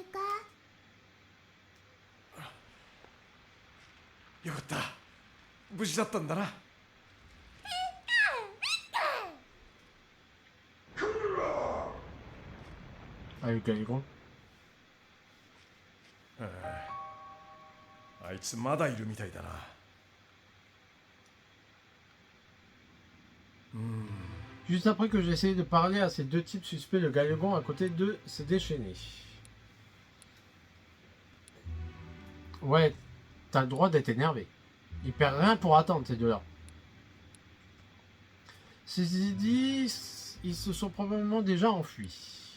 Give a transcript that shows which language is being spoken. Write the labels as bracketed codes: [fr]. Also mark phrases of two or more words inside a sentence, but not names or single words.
[ja] よかった無事だったんだな。 [fr] Allez, Calicon. [ja] あいつまだいるみたいだな。 [fr] Juste après que j'ai essayé de parler à ces deux types suspects, le Galagon à côté d'eux s'est déchaîné. Ouais, t'as le droit d'être énervé. Ils perdent rien pour attendre ces deux-là. Ceci dit, ils se sont probablement déjà enfuis.